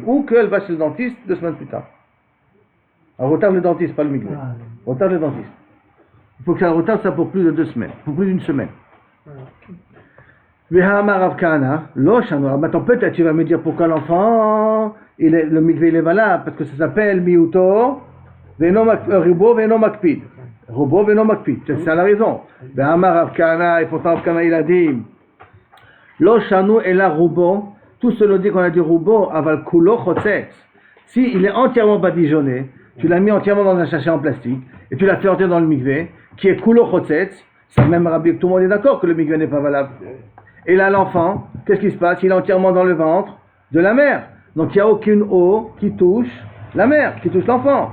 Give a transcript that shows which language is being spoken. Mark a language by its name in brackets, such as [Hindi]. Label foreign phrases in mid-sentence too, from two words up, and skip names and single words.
[French] Ou qu'elle va chez le dentiste 2 semaines plus tard. Elle retarde le dentiste, pas le mikvé. Retarde le dentiste. Il faut que ça retarde ça pour plus de 2 semaines, pour plus d'une semaine. Maintenant peut-être tu vas me dire pourquoi l'enfant, le mikvé il est valable, parce que ça s'appelle [Hebrew] מיעוטו, רובו ואינו מקפיד. רובו ואינו מקפיד, [French] c'est ça la raison. Et pourtant Rav Kana il a dit, [Hebrew] לא שנו אלא רובו, [French] tout cela dit qu'on a dit rubo, [Hebrew] אבל כולו חוצץ. [French] Si il est entièrement badigeonné, tu l'as mis entièrement dans un sachet en plastique, et tu l'as fait entrer dans le mikvé, qui est [Hebrew] כולו חוצץ, [French] c'est même rabbi que tout le monde est d'accord que le mikvé n'est pas valable. Et là, l'enfant, qu'est-ce qui se passe? Il est entièrement dans le ventre de la mère. Donc, il n'y a aucune eau qui touche la mère, qui touche l'enfant.